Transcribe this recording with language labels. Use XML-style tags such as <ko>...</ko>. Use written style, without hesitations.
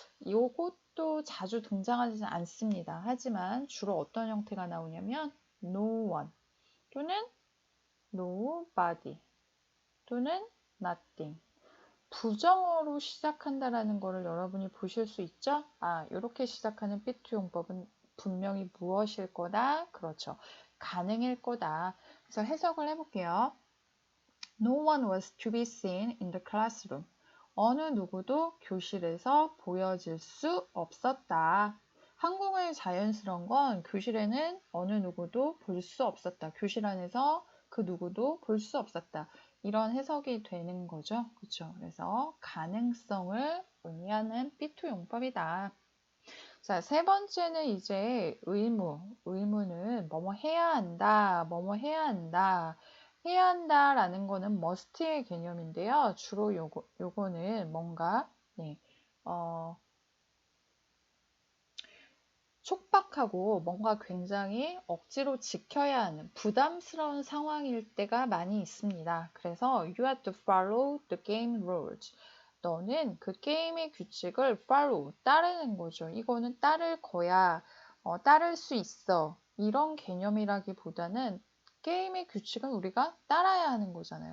<ko>이것도 자주 등장하지 않습니다. 하지만 주로 어떤 형태가 나오냐면 no one 또는 nobody 또는 nothing. 부정어로 시작한다라는 것을 여러분이 보실 수 있죠? 이렇게 시작하는 삐투 용법은 분명히 무엇일 거다? 그렇죠. 가능일 거다. 그래서 해석을 해볼게요.</ko> <en>No one was to be seen in the classroom.</en> <ko>어느 누구도 교실에서 보여질 수 없었다. 한국어의 자연스러운 건 교실에는 어느 누구도 볼 수 없었다. 교실 안에서 그 누구도 볼 수 없었다. 이런 해석이 되는 거죠. 그렇죠? 그래서 가능성을 의미하는 삐투 용법이다. 자, 세 번째는 이제 의무. 의무는 뭐뭐 해야 한다, 뭐뭐 해야 한다. 해야 한다라는 거는 must의 개념인데요. 주로 요거는 뭔가 촉박하고 뭔가 굉장히 억지로 지켜야 하는 부담스러운 상황일 때가 많이 있습니다. 그래서</ko> <en>you have to follow the game rules.</en> <ko>너는 그 게임의 규칙을 follow, 따르는 거죠. 이거는 따를 거야, 따를 수 있어. 이런 개념이라기보다는 게임의 규칙은 우리가 따라야 하는 거잖아요.</ko>